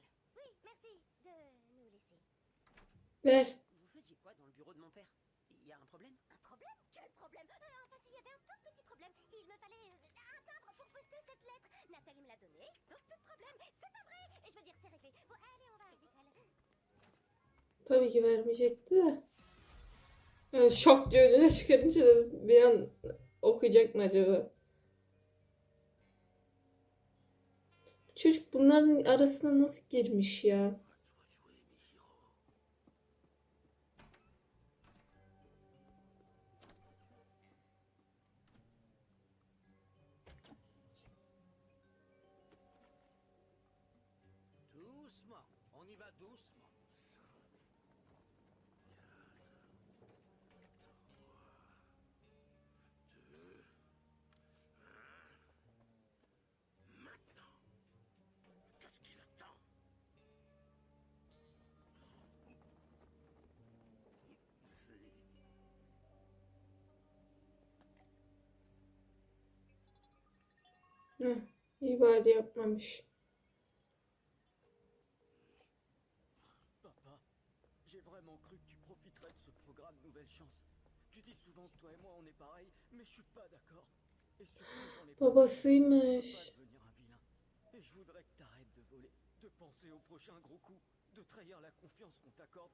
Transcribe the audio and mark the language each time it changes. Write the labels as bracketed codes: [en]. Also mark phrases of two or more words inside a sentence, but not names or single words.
[fr] Oui, merci de nous laisser. [tr] Ver. [fr] Vous faisiez quoi dans le bureau de mon père? Il y a un problème? Un problème? Quel problème? Enfin, s'il y avait un tout petit problème. Il me fallait un timbre pour poster cette lettre. Nathalie me l'a donné, donc plus de problème. C'est timbré. Et je veux dire, c'est réglé. Bon, allez, on va à l'école. [tr] Tabii ki vermeyecekti de. Yani şok diye önüne çıkarınca da bir an okuyacak mı acaba? Çocuk bunların arasına nasıl girmiş ya? [fr] À toi de jouer, Michiro. Doucement, on y va doucement. 5, 4, 3, 2, 1. Maintenant. Qu'est-ce qu'il attend? [tr] Heh, iyi bari yapmamış. [fr] Papa, j'ai vraiment cru que tu profiterais de ce programme Nouvelle Chance. Tu dis souvent que toi et moi on est pareil, mais je suis pas d'accord. Et surtout, j'en ai pas. [tr] Babasıymış. [fr] Devenir un vilain. Et je voudrais que t'arrêtes de voler, de penser au prochain gros coup, de trahir la confiance qu'on t'accorde.